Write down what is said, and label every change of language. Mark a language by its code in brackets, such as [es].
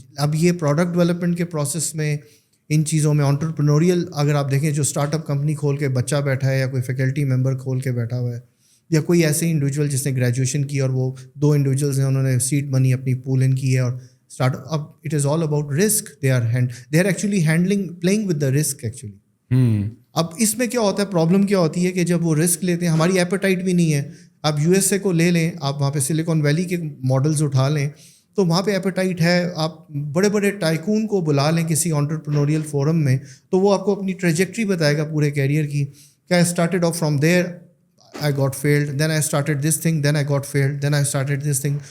[ur] اب یہ product development کے پروسیس میں, ان چیزوں میں انٹرپرینوریل, اگر آپ دیکھیں جو اسٹارٹ اپ کمپنی کھول کے بچہ بیٹھا ہے, یا کوئی فیکلٹی ممبر کھول کے بیٹھا ہوا ہے, یا کوئی ایسے انڈیویجول جس نے گریجویشن کی, اور وہ 2 انڈیویجولز ہیں, انہوں نے سیڈ منی اپنی پول ان کی ہے, اور اسٹارٹ اب [en] It is all about risk. They are actually playing with the risk actually. [ur] اب اس میں کیا ہوتا ہے, پرابلم کیا ہوتی ہے کہ جب وہ رسک لیتے ہیں, ہماری ایپیٹائٹ بھی نہیں ہے. آپ یو ایس اے کو لے لیں, آپ وہاں پہ سلیکون ویلی کے ماڈلز اٹھا لیں, تو وہاں پہ ایپیٹائٹ ہے. آپ بڑے بڑے ٹائکون کو بلا لیں کسی انٹرپرینوریل فورم میں, تو وہ آپ کو اپنی ٹریجیکٹری بتائے گا پورے کیریئر کی, کہ [en] I started off from there, I got failed, then I started this thing, [ur] then I got field, then I started this thing.